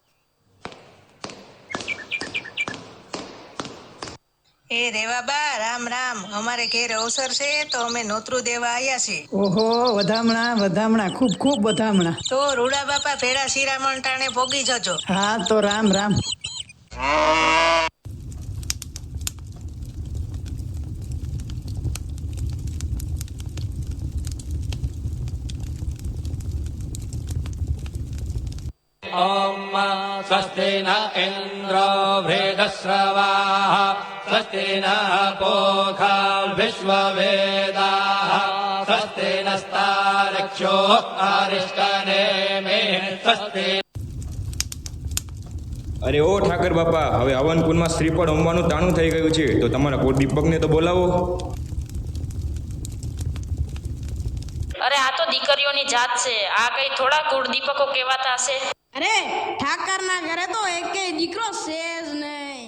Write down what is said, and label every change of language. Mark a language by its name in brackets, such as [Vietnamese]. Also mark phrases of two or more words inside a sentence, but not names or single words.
[Gujarati] એ રેવાબા, રામ રામ. અમારે ઘેર અવસર છે તો અમે નોતરું દેવા આવ્યા છીએ. ઓહો, વધામણા વધામણા, ખૂબ ખૂબ વધામણા. તો રૂડા બાપા ભેળા શિરામણ ટાણે ભોગી જજો. હા તો રામ રામ. [Sanskrit] ॐ स्वस्ति न इन्द्रो वृधस्रवाः स्वस्ति नः पूषा विश्ववेदाः स्वस्ति नस्तारक्षो अरिष्टनेमिः स्वस्ति. [Gujarati] અરે ઓ ઠાકર બાપા, હવે હવન કુંડમાં શ્રીફળ હોમવાનું તાણું થઈ ગયું છે, તો તમારા કુળ દીપકને તો બોલાવો. અરે આ તો દીકરીઓની જાત છે. આ કઈ થોડા કુળદીપકો કહેવાતા હશે? અરે ઠાકરના ઘરે તો એકેય દીકરો છે જ નહીં.